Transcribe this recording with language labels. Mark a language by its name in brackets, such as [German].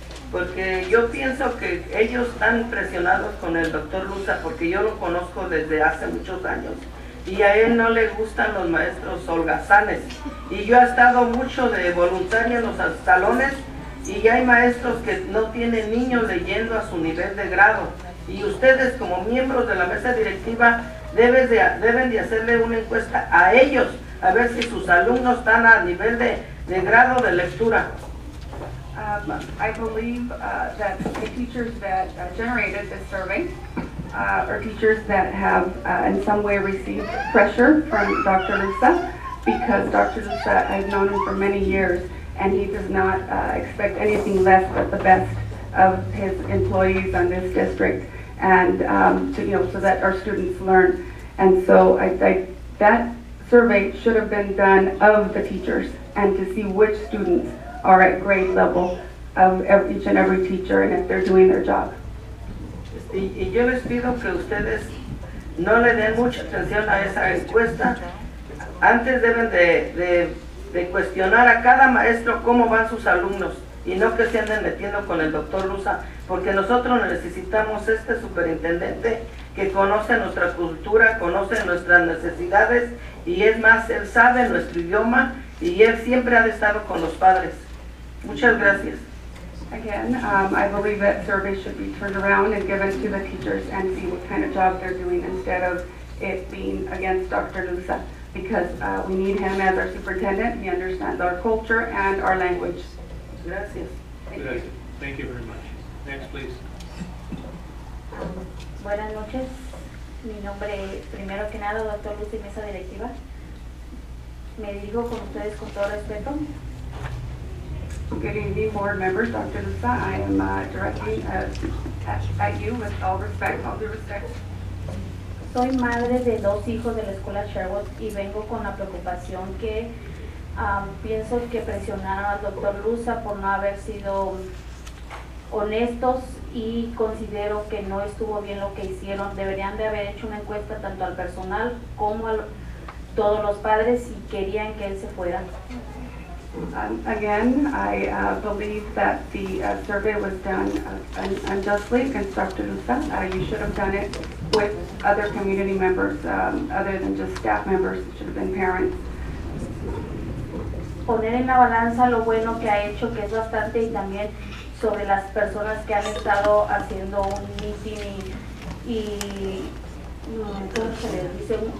[Spanish] Porque yo pienso que ellos están presionados con el doctor Lusa porque yo lo conozco desde hace muchos años y a él no le gustan los maestros holgazanes y yo he estado mucho de voluntaria en los salones y hay maestros que no tienen niños leyendo a su nivel de grado y ustedes como miembros de la mesa directiva deben de hacerle una encuesta a ellos a ver si sus alumnos están a nivel de grado de lectura. [English] I believe that the teachers that generated this survey are teachers that have in some way received pressure from Dr. Lusa, because Dr. Lusa, I've known him for many years, and he does not expect anything less but the best of his employees on this district, and so that our students learn. And so that survey should have been done of the teachers and to see which students are at grade level of each and every teacher and if they're doing their job. [Spanish] Y yo les pido que ustedes no le den mucha atención a esa encuesta. Antes deben de cuestionar a cada maestro cómo van sus alumnos y no que se anden metiendo con el doctor Lusa, porque nosotros necesitamos este superintendente que conoce nuestra cultura, conoce nuestras necesidades y es más, él sabe nuestro idioma y él siempre ha estado con los padres. Muchas gracias. [English] Again, I believe that survey should be turned around and given to the teachers and see what kind of job they're doing instead of it being against Dr. Lusa, because we need him as our superintendent. He understands our culture and our language. [Spanish] Gracias. [English] Thank you very much. Next, please. [Spanish] Buenas noches. Mi nombre, primero que nada, doctor Lusa y mesa directiva. Me dirijo con ustedes con todo respeto. [English] Good evening, board members. Dr. Lusa, I am directing at you with all respect, all due respect. [Spanish] Soy madre de 2 hijos de la escuela Sherwood y vengo con la preocupación que pienso que presionaron al doctor Lusa por no haber sido honestos y considero que no estuvo bien lo que hicieron. Deberían de haber hecho una encuesta tanto al personal como a todos los padres si querían que él se fuera. [English] Again, I believe that the survey was done unjustly against Dr. Lusa. You should have done it with other community members, other than just staff members. It should have been parents. [Spanish] Poner en la balanza lo bueno que ha hecho, que es bastante, y también sobre las personas que han estado haciendo un meeting y ¿cómo se les dice?